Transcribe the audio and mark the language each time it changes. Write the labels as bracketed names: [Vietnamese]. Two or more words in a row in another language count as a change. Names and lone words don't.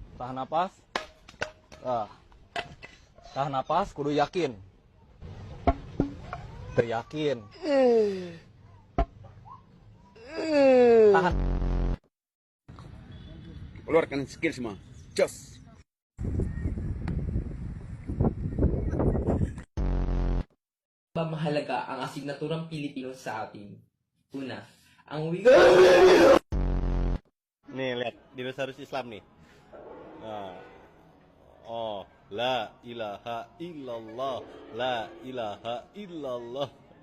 [Indonesian] Tahan napas. Tahan napas, kudu yakin. Teryakin. Tahan. Keluarkan skill semua. Jos. [Filipino] Ba mahalaga ang asignaturang Pilipino sa atin? Una, ang [Indonesian] Nih lihat dinosaurus Islam nih. Nah. [Arabic] Oh, لا إله إلا الله، لا إله إلا الله.